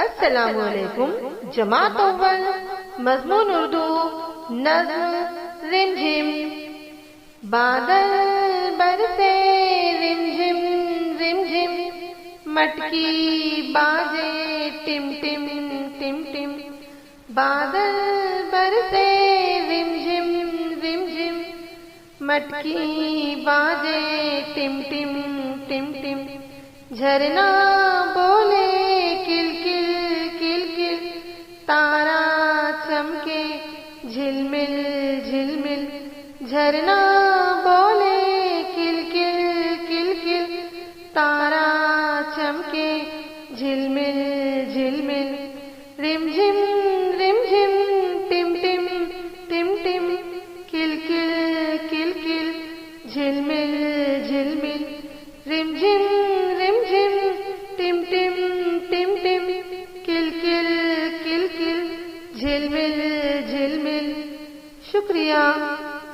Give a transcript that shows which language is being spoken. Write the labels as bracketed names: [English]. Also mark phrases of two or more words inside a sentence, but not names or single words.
[Urdu] अस्सलामुअलैकुम। جماعت اول مضمون اردو نظم رم جھم. بادل برسے رم جھم رم جھم، مٹکی باجے ٹم ٹم ٹم ٹم. بادل برسے رم جھم رم جھم، مٹکی باجے ٹم ٹم ٹم ٹم. جھرنا بولے کلکل کلکل، تارا چمکے جھلمل جھلمل. جھرنا بولے کلکل کلکل، تارا چمکے جھلمل جھلمل. رم جھم رم جھم ٹم ٹم ٹم ٹم، کلکل کلکل جھلمل جھلمل. رم جھم رم جھم ٹم ٹم ٹم ٹم، کلکل کلکل جھلمل جھلمل. शुक्रिया।